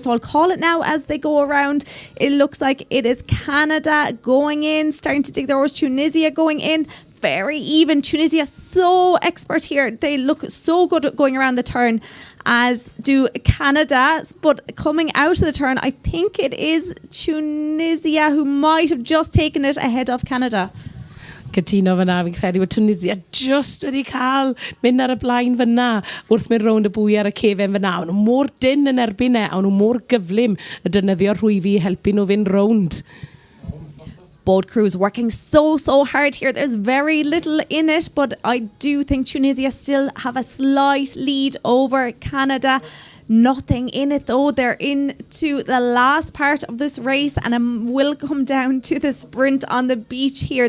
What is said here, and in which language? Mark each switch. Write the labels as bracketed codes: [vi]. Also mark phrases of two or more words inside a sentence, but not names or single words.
[en] So I'll call it now as they go around. It looks like it is Canada going in, starting to dig their oars. Tunisia going in. Very even. Tunisia so expert here. They look so good at going around the turn, as do Canada. But coming out of the turn, I think it is Tunisia who might have just taken it ahead of Canada. [cy] Cytuno fyna, fi'n credu bod Tunisia just wedi cael mynd ar y blaen fyna wrth mynd rownd y bwy ar y cefen fyna. O'n nhw mor dyn yn erbyn e, o'n nhw mor gyflym y defnyddio rhwyfi i helpu nhw fynd rownd. [en] Both crews working so hard here. There's very little in it, but I do think Tunisia still have a slight lead over Canada. Nothing in it though. They're into the last part of this race and it will come down to the sprint on the beach here.